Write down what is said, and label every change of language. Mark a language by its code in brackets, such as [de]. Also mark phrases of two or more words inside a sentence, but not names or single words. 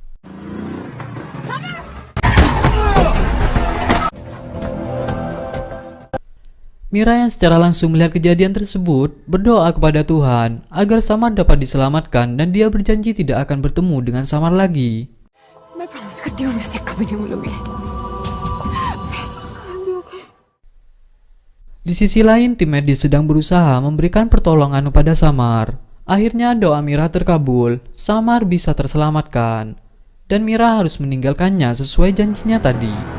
[id] Mira yang secara langsung melihat kejadian tersebut berdoa kepada Tuhan agar Samar dapat diselamatkan dan dia berjanji tidak akan bertemu dengan Samar lagi. [hi] मैं प्रॉमिस करती हूँ मैं इसे कभी नहीं भूलूंगी। [id] Di sisi lain, tim medis sedang berusaha memberikan pertolongan kepada Samar. Akhirnya doa Mira terkabul, Samar bisa terselamatkan, dan Mira harus meninggalkannya sesuai janjinya tadi.